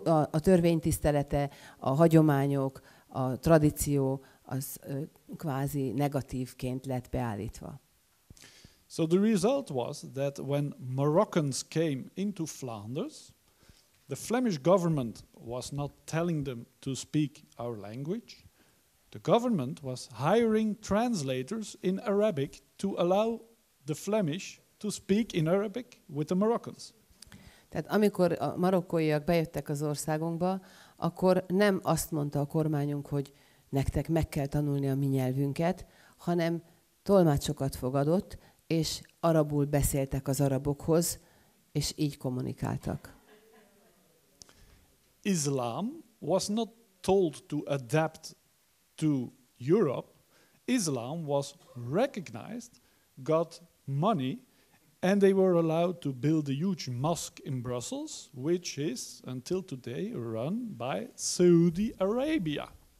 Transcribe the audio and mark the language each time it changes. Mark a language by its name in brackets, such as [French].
[Hungarian] A törvény tisztelete, a hagyományok, a tradíció az kvázi negatívként lett beállítva. [English] So the result was that when Moroccans came into Flanders, the Flemish government was not telling them to speak our language. The government was hiring translators in Arabic to allow the Flemish to speak in Arabic with the Moroccans. [Hungarian] Tehát amikor a marokkóiak bejöttek az országunkba, akkor nem azt mondta a kormányunk, hogy nektek meg kell tanulni a mi nyelvünket, hanem Tolmácsokat fogadott, és arabul beszéltek az arabokhoz, és így kommunikáltak. [English] Islam was not told to adapt to Europe. Islam was recognized, got money, and they were allowed to build a huge mosque in Brussels, which is, until today, run by Saudi Arabia.